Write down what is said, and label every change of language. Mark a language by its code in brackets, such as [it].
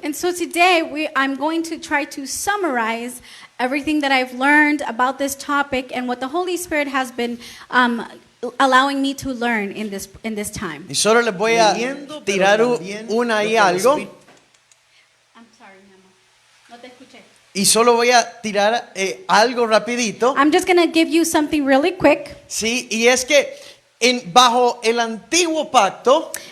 [en] And so today I'm going to try to summarize everything that I've learned about this topic and what the Holy Spirit has been allowing me to learn in this time. [es] Y solo les voy a tirar una y algo. [en] I'm sorry, [es] mi amor. No te escuché. Y solo voy a tirar algo rapidito. [en] I'm just going to give you something really quick. [es] Sí, y es que bajo el antiguo pacto,